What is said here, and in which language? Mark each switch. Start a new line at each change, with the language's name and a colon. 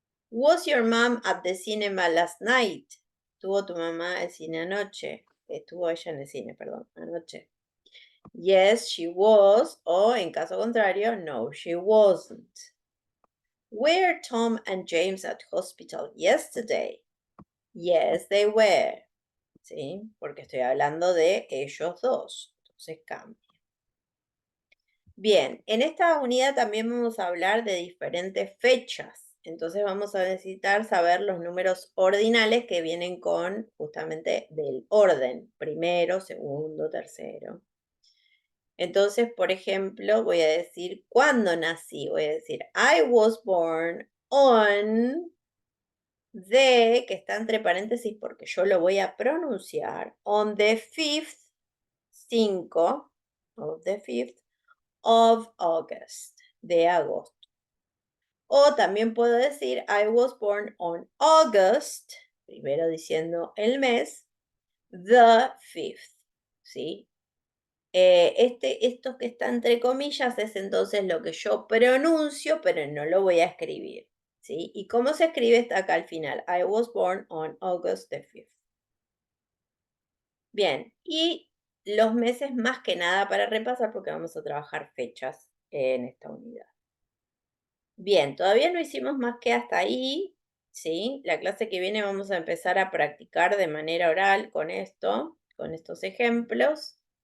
English: Was your mom at the cinema last night?
Spanish: ¿Tuvo tu mamá al cine anoche? Estuvo ella en el cine, perdón, anoche.
English: Yes, she was.
Spanish: O en caso contrario,
English: no, she wasn't. Were Tom and James at hospital yesterday? Yes, they were. ¿Sí?
Spanish: Porque estoy hablando de ellos dos. Entonces cambia. Bien, en esta unidad también vamos a hablar de diferentes fechas. Entonces vamos a necesitar saber los números ordinales que vienen con justamente del orden. Primero, segundo, tercero. Entonces, por ejemplo, voy a decir cuándo nací. Voy a decir
English: I was born on
Spanish: que está entre paréntesis porque yo lo voy a pronunciar,
English: on the 5th, 5 of the 5th of August,
Spanish: de agosto. O también puedo decir,
English: I was born on August,
Spanish: primero diciendo el mes,
English: the 5th,
Spanish: ¿sí? Esto que está entre comillas es entonces lo que yo pronuncio, pero no lo voy a escribir, ¿sí? ¿Y cómo se escribe? Está acá al final.
English: I was born on August the 5th.
Spanish: Bien, y los meses más que nada para repasar porque vamos a trabajar fechas en esta unidad. Bien, todavía no hicimos más que hasta ahí, ¿sí? La clase que viene vamos a empezar a practicar de manera oral con esto, con estos ejemplos.